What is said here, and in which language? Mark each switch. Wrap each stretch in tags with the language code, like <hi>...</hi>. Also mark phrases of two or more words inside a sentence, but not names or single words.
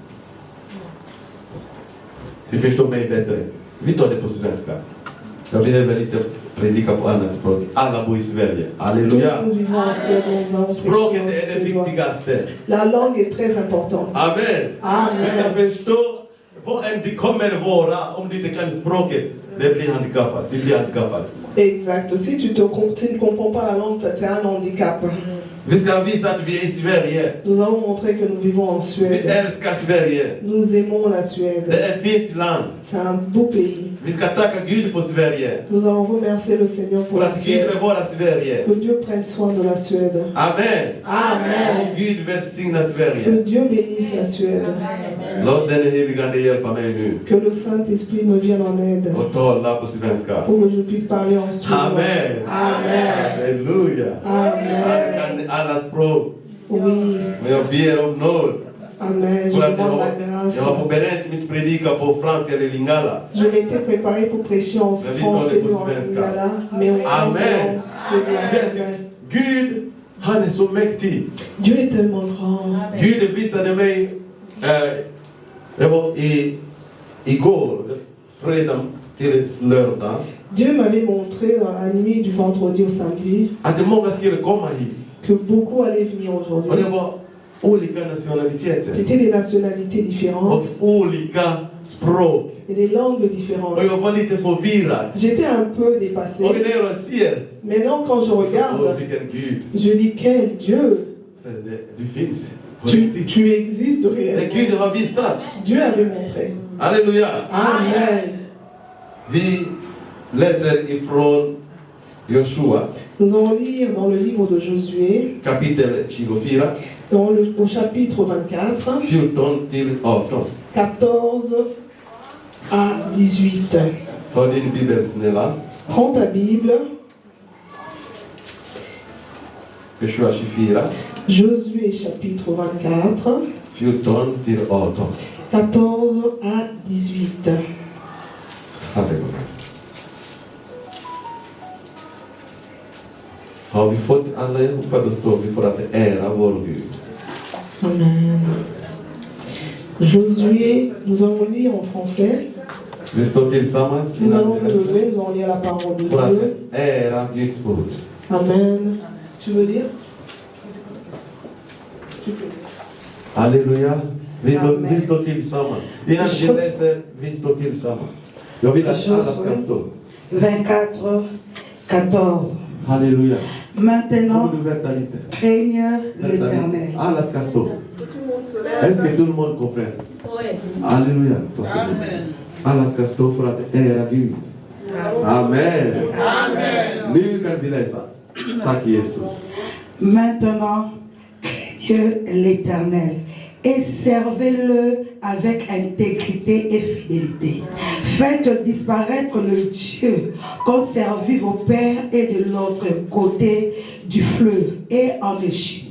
<sv>Du förstår mig bättre. Vi tar det på svenska. Jag behöver inte predika på annat språk. Alla bor i Sverige.</sv> <fr>Tous</fr> <sv>Halleluja.</sv> <fr>nous vivons en Suède, nous avons</fr> <sv>Språket</sv> <fr>prêché</fr> <sv>är</sv> <fr>en</fr> <sv>det</sv> <fr>suédois.</fr> <sv>viktigaste.</sv> <fr>La langue est très importante. Amen. Amen.</fr> <sv>Vi ska förstå vad än det kommer vara om du inte kan språket. Det blir handikappad. Du blir handikappad.</sv> <fr>Exact. Si tu ne comprends pas la langue, c'est un handicap.</fr> <sv>Vi ska visa att vi är i Sverige.</sv> <fr>Nous allons montrer que nous vivons en</fr> <sv>Vi</sv> <fr>Suède.</fr> <sv>älskar Sverige.</sv> <fr>Nous aimons la</fr> <sv>Det</sv> <fr>Suède.</fr> <sv>är ett fint land.</sv> <fr>C'est un beau pays.</fr> <sv>Vi ska tacka Gud för Sverige.</sv> <fr>Nous allons remercier le Seigneur pour</fr> <sv>För</sv> <fr>la</fr> <sv>att Gud</sv> <fr>Suède.</fr> <sv>bevarar Sverige.</sv> <fr>Que Dieu prenne soin de la Suède. Amen. Amen.</fr> <sv>Gud välsigna</sv> <fr>Que</fr> <sv>Sverige.</sv> <fr>Dieu bénisse la Suède.</fr> <sv>Låt den helige Ande hjälpa mig nu.</sv> <fr>Que le Saint-Esprit me vienne en aide.</fr> <sv>Och tala på svenska.</sv> <fr>Pour que je puisse parler en suédois. Amen. Amen. Halleluja. Amen.</fr> <sv>Han kan alla språk.</sv> <fr>Oui.</fr> <sv>Men jag ber om nåd.</sv> <fr>Amen. Je</fr> <sv>För att</sv> <fr>demande la</fr> <sv>jag har</sv> <fr>grâce.</fr> <sv>förberett mitt predika på franska eller lingala.</sv> <fr>Je m'étais préparé pour prêcher en français ou en lingala, mais on Amen. Amen.</fr> <sv>Gud, han är så mäktig.</sv> <fr>Dieu est tellement grand.</fr> <sv>Gud visade mig, det var igår, fredag till lördag,</sv> <fr>Dieu m'avait montré dans la nuit du vendredi au samedi</fr> <sv>att många skulle komma hit.</sv> <fr>que beaucoup allaient venir</fr> <sv>Och det</sv> <fr>aujourd'hui.</fr> <sv>var olika nationaliteter</sv> <fr>C'était des nationalités différentes</fr> <sv>och olika språk.</sv> <fr>et des langues différentes.</fr> <sv>Och jag var lite förvirrad.</sv> <fr>J'étais un peu dépassée.</fr> <sv>Och när jag ser,</sv> <fr>Maintenant, quand je regarde,</fr> <sv>vilken Gud,</sv> <fr>je dis quel Dieu,</fr> <sv>så det finns på</sv> <fr>tu</fr> <sv>riktigt.</sv> <fr>existes</fr> <sv>Det</sv> <fr>réellement.</fr> <sv>Gud har visat.</sv> <fr>Dieu avait montré.</fr> <sv>Halleluja. Amen. Vi läser ifrån Joshua</sv> <fr>Nous allons lire dans le livre de Josué,</fr> <sv>kapitel 24,</sv> <fr>au chapitre 24,</fr> <sv>14 till 18.</sv> <fr>14 à 18.</fr> <sv>Ta din bibel snälla.</sv> <fr>Prends ta Bible,</fr> <sv>Joshua 24,</sv> <fr>Josué chapitre 24,</fr> <sv>14 till 18.</sv> <fr>14 à 18.</fr> <sv>Halleluja. Har vi fått allihopa, då står vi för att ära vår Gud. Amen.</sv> <fr>Josué, nous allons lire en français.</fr> <sv>Vi står tillsammans</sv> <fr>Nous allons</fr> <sv>innan</sv> <fr>nous vi läser lever, nous allons lire la parole de</fr> <sv>för att</sv> <fr>Dieu.</fr> <sv>ära Guds ord.</sv> <fr>Amen. Tu veux lire? Tu peux.</fr> <sv>Halleluja. Vi Amen. står tillsammans. Innan vi läser, vi står tillsammans. Jag vill att alla ska stå. 24, 14. Halleluja.</sv> <fr>Maintenant,</fr> <sv>Kom du vänta lite.</sv> <fr>craigne</fr> <sv>Vänta</sv> <fr>l'Éternel.</fr> <sv>lite. Alla ska stå.</sv> <fr>Est-ce que tout le monde comprend?</fr> <sv>Halleluja. Så ser vi. Alla ska stå för att ära Gud. Amen. Nu kan vi läsa. Tack Jesus.</sv> <fr>Maintenant, craignez l'Éternel et servez-le avec intégrité et fidélité. Faites disparaître le Dieu qu'ont servi vos pères et de l'autre côté du fleuve et en Égypte.</fr>